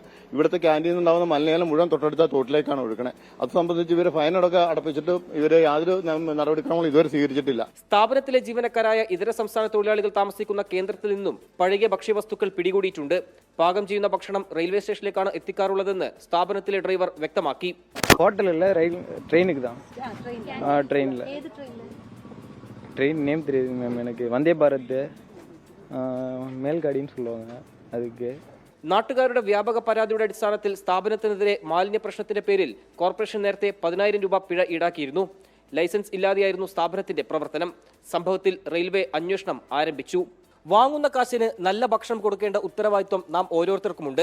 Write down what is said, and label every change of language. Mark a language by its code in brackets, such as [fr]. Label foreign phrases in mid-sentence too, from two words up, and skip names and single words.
[ml] ഇവിടുത്തെ ക്യാൻറ്റീനിൽ ഉണ്ടാകുന്ന മലിനജലം മുഴുവൻ തൊട്ടടുത്ത തോട്ടിലേക്കാണ് ഒഴുക്കണേ. അത് സംബന്ധിച്ച് ഇവരെ ഫൈനടക്കം അടപ്പിച്ചിട്ട് ഇവരെ യാതൊരു നടപടിക്രമങ്ങളും ഇതുവരെ സ്വീകരിച്ചിട്ടില്ല. സ്ഥാപനത്തിലെ ജീവനക്കാരായ ഇതര സംസ്ഥാന തൊഴിലാളികൾ താമസിക്കുന്ന കേന്ദ്രത്തിൽ നിന്നും പഴകിയ ഭക്ഷ്യവസ്തുക്കൾ പിടികൂടിയിട്ടുണ്ട്. പാകം ചെയ്യുന്ന ഭക്ഷണം റെയിൽവേ സ്റ്റേഷനിലേക്കാണ് എത്തിക്കാറുള്ളതെന്ന് സ്ഥാപനത്തിലെ ഡ്രൈവർ വ്യക്തമാക്കി. [ta] ஹோட்டலில் ரயில் ட்ரெயினுக்கு தான். ட்ரெயினில் [en] train name [ta] தெரியுது மேம் எனக்கு. வந்தே பாரத் മേൽഗാഡിന്ന് சொல்லுவாங்க அதுக்கு. [ml] നാട്ടുകാരുടെ വ്യാപക പരാതിയുടെ അടിസ്ഥാനത്തിൽ സ്ഥാപനത്തിനെതിരെ മാലിന്യ പ്രശ്നത്തിന്റെ പേരിൽ കോർപ്പറേഷൻ നേരത്തെ 10,000 രൂപ പിഴ ഈടാക്കിയിരുന്നു. ലൈസൻസ് ഇല്ലാതെയായിരുന്നു സ്ഥാപനത്തിന്റെ പ്രവർത്തനം. സംഭവത്തിൽ റെയിൽവേ അന്വേഷണം ആരംഭിച്ചു. വാങ്ങുന്ന കാശിന് നല്ല ഭക്ഷണം കൊടുക്കേണ്ട ഉത്തരവാദിത്വം നാം ഓരോരുത്തർക്കുമുണ്ട്.